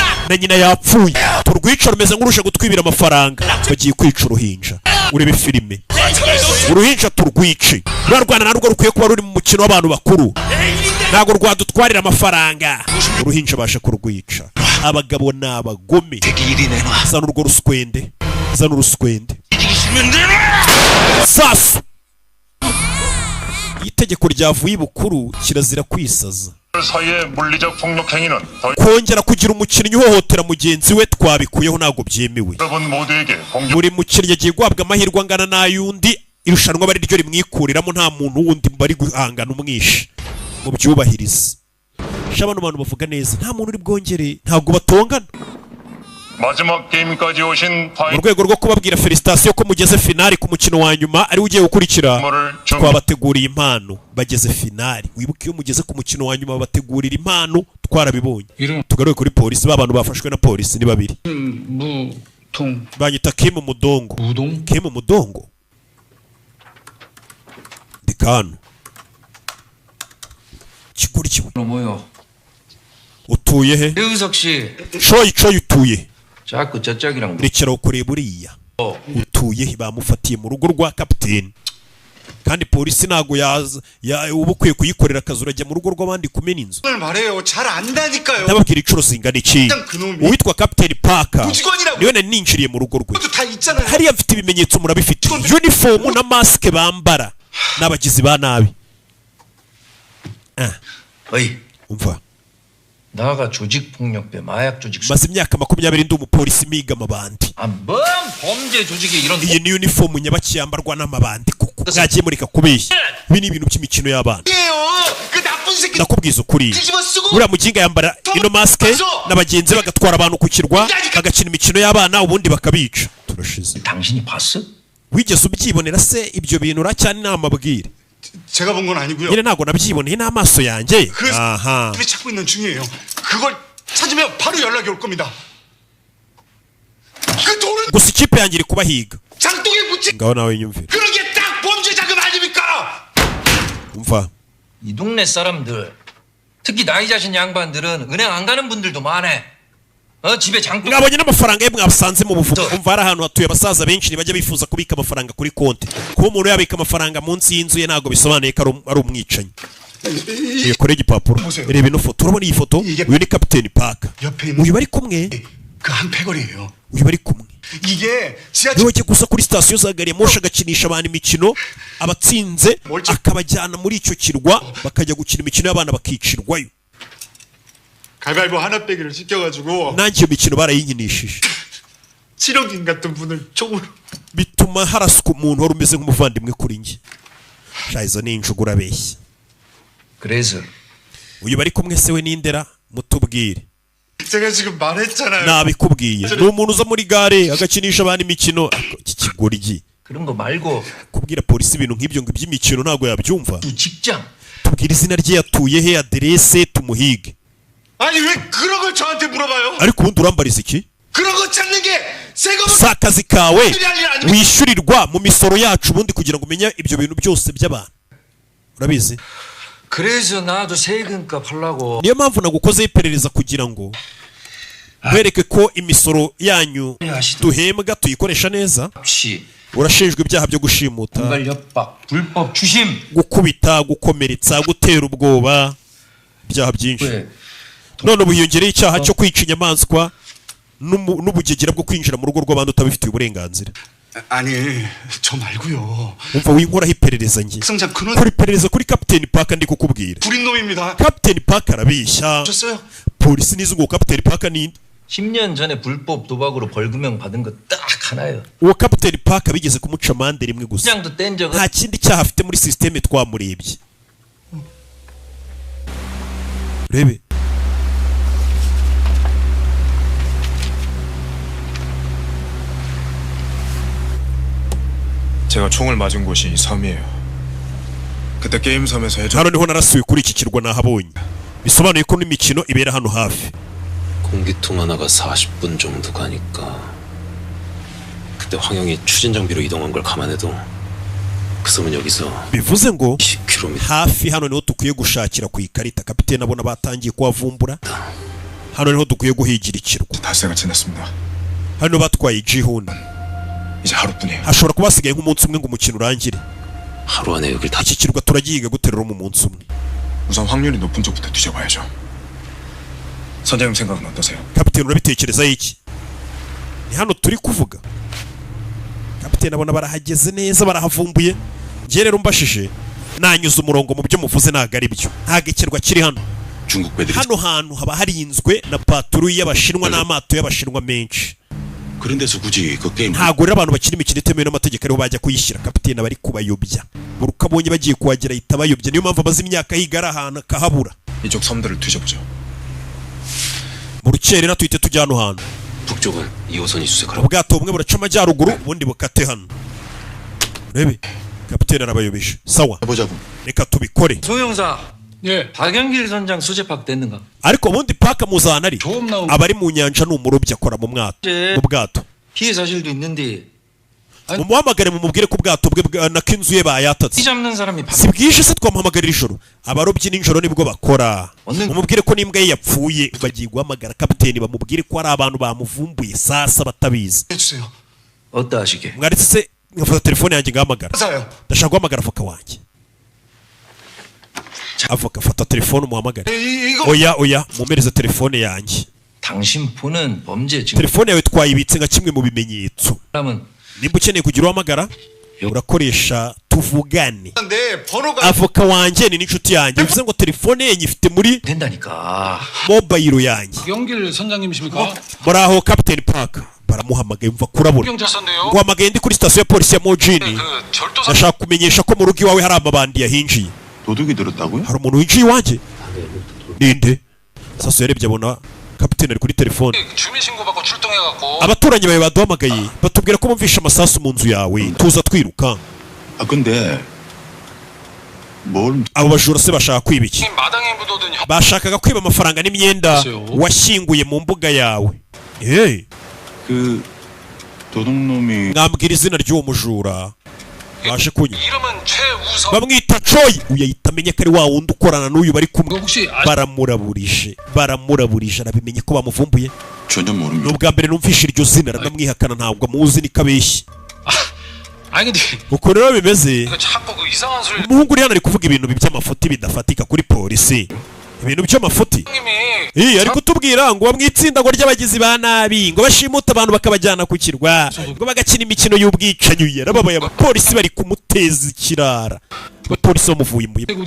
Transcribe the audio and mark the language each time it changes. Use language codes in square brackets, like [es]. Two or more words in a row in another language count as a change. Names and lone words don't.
[rw] na nyina yapfuye turwice rumeze nk'urusha gutwibira amafaranga bagiye kwica uruhinja urebe filime uruhinja turwice ruriya rwana narwo rukwiye kuba ruri mu mukino w'abantu bakuru ntabwo rwadutwarira amafaranga uruhinja basha kurwica abagabo ni abagome zana urwo ruswende zana uruswende sasu itegeko ryavuye ibukuru kirazira kwisaza [ko] 사이의 물리적 폭력 행위는 [rw] kongera kugira umukinnyi uhohotera mugenzi we twabikuyeho ntabwo byemewe [ko] 여러분 모두에게 공격 [rw] buri mukinnyi agiye guhabwa amahirwe angana n'ayundi irushanwa bari ryo rimwikuriramo nta muntu wundi bari guhangana umwishe mu byubahirize shabano bantu bavuga neza nta muntu uri bwongere ntabwo batongana [ko] 마지막 게임까지 오신 [rw] mu rwego rwo kubabwira felicitation ko mugeze finali ku mukino wa nyuma ari ugiye gukurikira twabateguriye impano bageze finali wibuke iyo mugeze ku mukino wa nyuma babategurira impano twarabibonye tugaruke kuri polisi babantu bafashwe na polisi ni babiri banyita Kim Mudongo Kim Mudongo dikano kiguri kiwe utuye he coyi utuye [ko] 자꾸 저쪽이랑 [rw] rekera ukureba uriya utuye he bamufatiye mu rugo rwa kapiteni kandi polisi ntago yaza uba ukwiye kuyikorera akazi urajya mu rugo rw'abandi kumena inzu ndababwira inshuro zingana iki uwitwa kapiteni Parker niwe nari ninjiriye mu rugo rwe hariya mfite ibimenyetso murabifite uniform na mask bambara n'abagizi ba nabi umva [ko] 나가 조직폭력배 마약 조직 [rw] maze imyaka 20 ndi umupolisi miga amabandi [ko] 뭔 범죄 조직이 이런 [rw] iyi ni uniform nyabakiyambarwa n'amabandi kuko mwagiye murika kubeshya ibi ni ibintu by'imikino y'abana nakubwiza ukuri uriya muginga yambara ino mask n'abagenzi bagatwara abantu ku kirwa bagakina imikino y'abana ubundi bakabica turashize [ko] 당신이 봤어? [rw] wigeze ubyibonera se ibyo bintu uracyane namabwire [ko] 제가 본 건 아니고요. nyine ntago nabyiboneye n'amaso yanjye aha 찾고 있는 중이에요. 그걸 찾으면 바로 연락이 올 겁니다. 그 돈은 [rw] gusa ikipe yanjye iri kubahiga [ko] 장독에 묻힌 [rw] ngaho nawe nyumvira [ko] 그런 게 딱 범죄 자금 아닙니까? [rw] umva [ko] 이 동네 사람들 특히 나이 자신 양반들은 은행 안 가는 분들도 많아. 집에 장독 [rw] mwabonye n'amafaranga ye mwasanze mu buvumo umva hari ahantu hatuye abasaza benshi ntibajya bifuza kubika amafaranga kuri konti kuba umuntu yabika amafaranga munsi y'inzu ye ntabwo bisobanuye ko ari umwicanyi kore igipapuro reba ino foto urabona iyi foto uyu ni kapiteni Parker uyu bari kumwe [ko] 그한 패거리예요. [rw] uyu bari kumwe [ko] 이게 [rw] niwe ajya gusa kuri sitasiyo za gari ya moshi agakinisha abantu imikino abatsinze akabajyana muri icyo kirwa bakajya gukina imikino y'abana bakicirwayo [ko] 가위바위보 하나 빼기를 시켜가지고 [rw] nanjye iyo mikino barayinkinishije [ko] 7억인 같은 분을 총으로 [rw] bituma haraswa umuntu wari umeze nk'umuvandimwe kuri njye izo ni injugu urabeshya [ko] 그래서 [rw] uyu bari kumwe se we n'indera mutubwire [ko] 제가 지금 말했잖아요. [rw] nabikubwiye ni umuntu uza muri gare agakinisha abantu imikino iki kigoryi [ko] 그런 거 말고 [rw] kubwira polisi ibintu nk'ibyo ngo iby'imikino ntabwo yabyumva [ko] 직장 [rw] tubwire izina rye yatuye he aderese tumuhige [ko] 아니 왜 그런 걸 저한테 물어봐요? [rw] ariko ubundi urambariza iki [ko] 그런 거 찾는 게 세금 [rw] si akazi kawe wishyurirwa mu misoro yacu ubundi kugira ngo umenye ibyo bintu byose by'abantu urabizi [ko] 그래서 나도 세금값 하려고 [rw] niyo mpamvu nagukozeho iperereza kugira ngo wereke ko imisoro yanyu duhembwa tuyikoresha neza urashinjwa ibyaha byo gushimuta [ko] 불법 추심 [rw] gukubita gukomeretsa gutera ubwoba ibyaha byinshi none ubu hiyongereho icyaha cyo kwica inyamaswa n'ubugegera bwo kwinjira mu rugo rw'abandi utabifitiye uburenganzira [ko] 아니 저 말고요. [rw] umva winkoraho iperereza njye kuri iperereza kuri Captain Parker ndi kukubwira [ko] 불인 놈입니다. [rw] Captain Parker arabeshya polisi nizo ngo Captain Parker ni [ko] 10년 전에 불법 도박으로 벌금형 받은 거 딱 하나예요. [rw] uwo Captain Parker bigeze kumuca amande rimwe gusa [ko] 그냥도 뗀 적은 [rw] nta kindi cyaha afite muri systeme twamurebye rebe [ko] 제가 총을 맞은 곳이 이 섬이에요. 그때 게임 섬에서 해적 [rw] hano niho narasuye kuri iki kirwa nahabonye bisobanuye ko n'imikino ibera hano hafi [ko] 공기통 하나가 40분 정도 가니까 그때 황영이 추진 장비로 이동한 걸 감안해도 그 섬은 여기서 [rw] bivuze ngo hafi hano niho dukwiye gushakira ku ikarita kapitene abona batangiye kuhavumbura hano niho dukwiye guhigira ikirwa [ko] 닷새가 지났습니다. [rw] hano batwaye Jihun [ko] 이제 하루뿐이에요. [rw] hashobora kuba hasigaye nk'umunsi umwe ngo umukino urangire [ko] 하루 안에 여길 다 [rw] iki kirwa turagihiga guterura mu munsi umwe [ko] 우선 확률이 높은 쪽부터 뒤져봐야죠. 선장님 생각은 어떠세요? [rw] kapitene urabitekerezaho iki ni hano turi kuvuga kapitene abona barahageze neza barahavumbuye njye rero mbashije nanyuze umurongo mu byo muvuze ntago ari byo ntago ikirwa kiri hano hano hantu haba harinzwe na patrouille y'abashinwa n'amato y'abashinwa menshi [ko] 그런데서 굳이 그 게임 [rw] ntago rero abantu bakina imikino itemewe n'amategeko ariho bajya kuyishyira kapitene bari kubayobya buri uko abonye bagiye kuhagera ahita bayobya niyo mpamvu amaze imyaka yiga ari ahantu akahabura [ko] 이쪽 섬들을 뒤져보죠. [rw] mu rukerera tuhite tujya hano hantu [ko] 북쪽은 2호선이 수색하라. [rw] ubwato bumwe buraca amajyaruguru ubundi bukate hano urebe kapitene arabayobeje sawa reka tubikore [ko] 소형사 예 박영길 선장 수제팍 됐는가 [rw] ariko ubundi paka muzana ari abari mu nyanja n'umurobyi akora mu bwato [ko] 피해 사실도 있는데 [rw] mumuhamagare mumubwire ko ubwato bwe nako inzu ye bayatatse [ko] 잡는 사람이 [rw] si bwije se twamuhamagarira ijoro abarobyi nijoro nibwo bakora mumubwire ko n'imbwa ye yapfuye bagiye guhamagara kapiteni bamubwire ko ari abantu bamuvumbuye sasa batabizi [ko] 어떠하시게 [rw] mwaretse se nkafata telefone yanjye ngahamagara ndashaka guhamagara avoka wanjye avoka fata telefone umuhamagare oya mumereze telefone yanjye [ko] 당신 폰은 범죄 증거 [rw] telefone yawe twayibitse nka kimwe mu bimenyetso nimba ukeneye kugira uhamagara urakoresha tuvugane avoka wanjye ni n'inshuti yanjye bivuze ngo telefone ye nyifite muri mobile yanjye [ko] 영길 선장님이십니까? [rw] muraho Captain Parker baramuhamagaye mva kurabura nguhamagaye ndi kuri sitasiyo ya polisi ya Mojini ndashaka kumenyesha ko mu rugo iwawe hari amabandi yahinjiye [ko] 도둑이 들었다고요? [rw] hari umuntu winjiye iwanjye ninde sasa yarebye abona kapitene ari kuri telefone [ko] 주민신고받고 출동해갖고 [rw] abaturanyi bawe baduhamagaye batubwira ko bumvishe amasasu mu nzu yawe tuza twiruka [ko] 아 근데 뭘 [rw] abo bajura se bashaka kwiba iki [ko] 마당에 묻어둔 [rw] bashakaga kwiba amafaranga n'imyenda washyinguye mu mbuga yawe [ko] 그 도둑놈이 [rw] mwambwira izina ry'uwo mujura baje kunywa [ko] 이름은 최우성 [rw] bamwita Troy uyu ahita amenya ko ari wa wundi ukorana n'uyu bari kumwe baramuraburije arabimenye ko bamuvumbuye [ko] 전혀 모릅니다. [rw] n'ubwa mbere numvishe iryo zina aranamwihakana ntabwo amuzi ni kabeshyi [ko] 아니 근데 [rw] uko rero bimeze [ko] 자꾸 그 이상한 소리 [rw] umuhungu uri hano ari kuvuga ibintu by'amafuti bidafatika kuri polisi ibintu by'amafuti ari kutubwira ngo bamwitsinda ngo ry'abagizi ba nabi ngo bashimuta abantu bakabajyana ku kirwa ngo bagakina imikino y'ubwicanyi yarababaye abapolisi bari kumuteza ikirara abapolisi bamuvuye imbuye